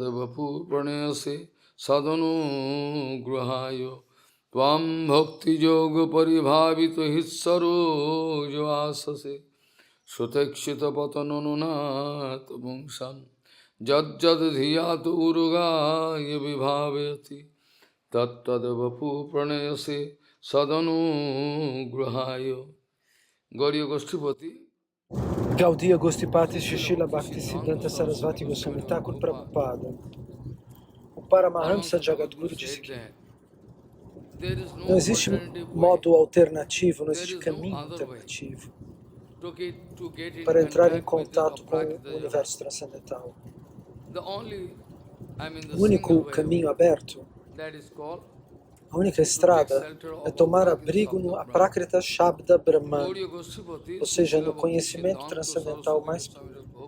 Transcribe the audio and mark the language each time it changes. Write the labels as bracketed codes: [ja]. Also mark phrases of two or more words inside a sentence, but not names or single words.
[sa] vapu pranayase sadhanu grahayo Tvam bhakti yoga paribhavito hitsaro jvasase Sotekshita patanununat pungsam Jad jad dhiyat urugaya vibhavayati Tat tad vapu pranayase sadhanu grahayo Gauriya Goshtipati. Gaudiya Gostipati Shishila Bhaktisiddhanta Sarasvati Goswami Thakur Prabhupada. [pt] O Paramahamsa Jagadguru disse que não existe modo alternativo, não existe caminho alternativo para entrar em contato com o universo transcendental. O único caminho aberto, a única estrada é tomar abrigo no Aprakrita Shabda Brahman, ou seja, no conhecimento transcendental mais puro.